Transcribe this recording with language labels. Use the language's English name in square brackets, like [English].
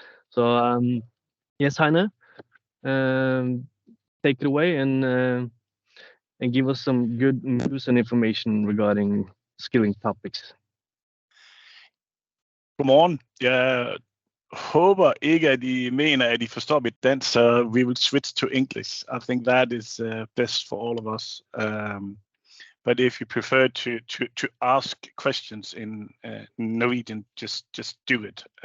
[English] Så, yes Heine, take it away and give us some good news and information regarding skilling topics. [Danish] Godmorgen. Jeg håber ikke, at I mener, at I forstår mit dansk, så [English] we will switch to English. I think that is best for all of us. But if you prefer to ask questions in Norwegian, just do it.